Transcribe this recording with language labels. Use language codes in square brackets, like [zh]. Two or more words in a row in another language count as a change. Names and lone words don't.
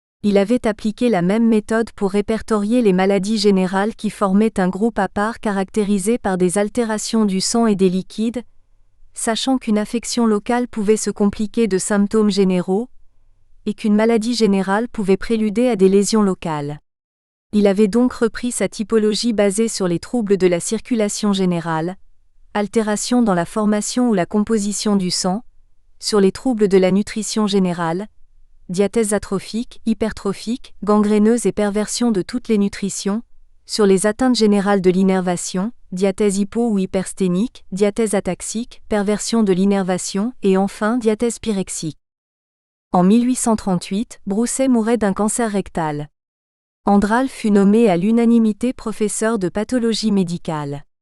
[fr] Il avait appliqué la même méthode pour répertorier les maladies générales qui formaient un groupe à part caractérisé par des altérations du sang et des liquides, sachant qu'une affection locale pouvait se compliquer de symptômes généraux, et qu'une maladie générale pouvait préluder à des lésions locales. Il avait donc repris sa typologie basée sur les troubles de la circulation générale, altérations dans la formation ou la composition du sang, sur les troubles de la nutrition générale, diathèse atrophique, hypertrophique, gangréneuse et perversion de toutes les nutritions, sur les atteintes générales de l'innervation, diathèse hypo ou hypersténique, diathèse ataxique, perversion de l'innervation et enfin diathèse pyrexique. En 1838, Broussais mourait d'un cancer rectal. Andral fut nommé à l'unanimité professeur de pathologie médicale.